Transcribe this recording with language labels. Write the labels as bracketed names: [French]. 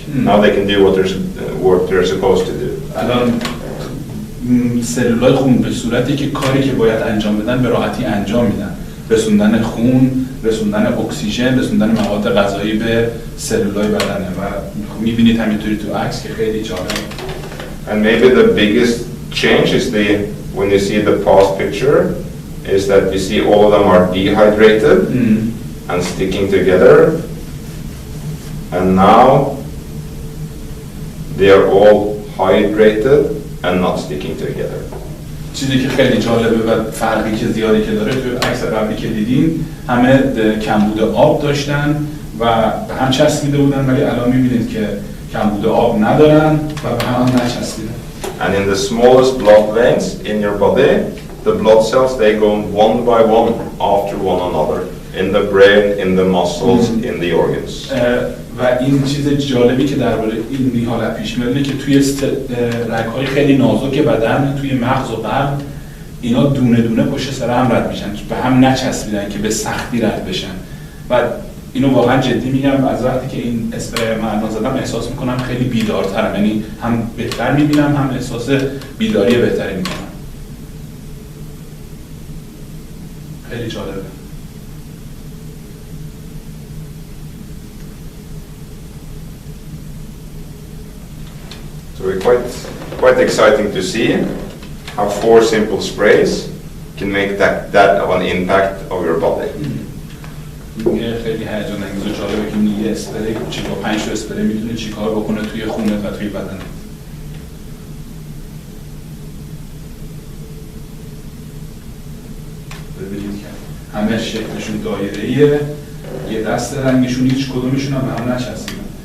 [English] Now they can do what they're supposed to do. [Persian] الان سلولای خون به صورتی که کاری که باید انجام بدن به راحتی انجام میدن. رسوندن خون، رسوندن اکسیژن، رسوندن مواد غذایی به سلولای بدنه و میبینید همینطوری تو عکس که خیلی جالبه. [English] And maybe the biggest change is when you see the past picture is that you see all of them are dehydrated and sticking together, and now they are all hydrated and not sticking together. [Persian] چیزی که خیلی جالبه و فرقی که زیادی که داره تو عکس قبلی که دیدین، همه کمبود آب داشتن و به هم چسبیده بودن، ولی الان می‌بینید که کمبود آب ندارن و به هم نچسبیدن. [English] And in the smallest blood veins in your body, the blood cells, they go one by one after one another. In the brain, in the muscles, in the organs. [Persian] و این چیز جالبی که درباره این حالت پیش میاد اینه که توی رگ‌های خیلی نازک بدن، توی مغز و قلب، اینا دونه دونه پشت سر هم رد میشن، به هم نچسبیدن که به سختی رد بشن. و اینو واقعا جدی میگم، از وقتی که این اسپری معنا زدم احساس میکنم خیلی بیدارترم، یعنی هم بهتر میبینم هم احساس بیداری بهتری میکنم. خیلی جالبه. [English] So it's quite exciting to see how 4 simple sprays can make that of an impact of your body. [Persian] خیلی هیجان انگیز و جالبه که یه اسپری کوچیک با 5 تا اسپری میتونه چیکار بکنه توی خونه و توی بدن. ببینید که همه شکلشون دایره‌ایه، یه دست رنگشون هیچ کدومشون هم به هم نچسبیدن.